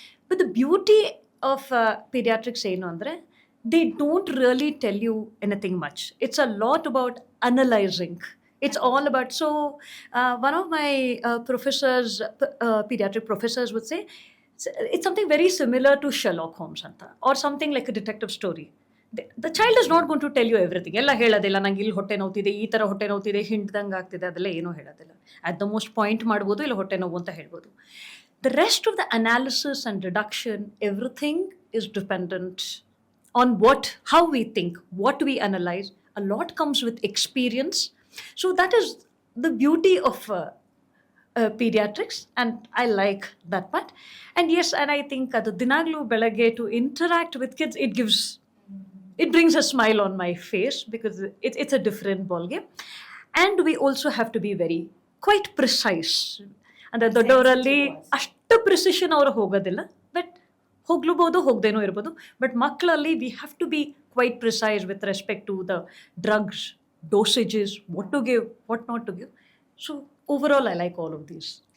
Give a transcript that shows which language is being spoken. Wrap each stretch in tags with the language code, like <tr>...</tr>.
<en>But the beauty of pediatrics</en> <kn>ಏನು ಅಂದರೆ,</kn> <en>they don't really tell you anything much. It's a lot about analyzing. It's all about, so one of my professors, pediatric professors would say, it's something very similar to Sherlock Holmes anta, or something like a detective story. The child is not going to tell you everything.</en> <kn>ಎಲ್ಲ ಹೇಳೋದಿಲ್ಲ, ನಂಗೆ ಇಲ್ಲಿ ಹೊಟ್ಟೆ ನೋವ್ತಿದೆ, ಈ ಥರ ಹೊಟ್ಟೆ ನೋವ್ತಿದೆ, ಹಿಂಡ್ದಂಗೆ ಆಗ್ತಿದೆ, ಅದೆಲ್ಲ ಏನೂ ಹೇಳೋದಿಲ್ಲ.</kn> <en>at the most</en> <kn>ಪಾಯಿಂಟ್ ಮಾಡ್ಬೋದು, ಇಲ್ಲ ಹೊಟ್ಟೆ ನೋವು ಅಂತ ಹೇಳ್ಬೋದು.</kn> <en>The rest of the analysis and deduction, everything is dependent on how we think, what we analyze. A lot comes with experience. So that is the beauty of pediatrics, and I like that part. And yes, and I think</en> <kn>ಅದು ದಿನಾಗ್ಲೂ ಬೆಳಗ್ಗೆ</kn> <en>to interact with kids, it brings a smile on my face, because it's a different ballgame. And we also have to be quite precise.</en> <kn>ಅಂದರೆ ದೊಡ್ಡವರಲ್ಲಿ ಅಷ್ಟು precision ಅವರು ಹೋಗೋದಿಲ್ಲ, but ಹೋಗ್ಲೂಬೋದು, ಹೋಗದೇನೂ ಇರ್ಬೋದು.</kn> <en>but</en> <kn>ಮಕ್ಕಳಲ್ಲಿ</kn> <en>We have to be quite precise with respect to the drugs, dosages, what to give, what not to give. So overall I like all of these.</en>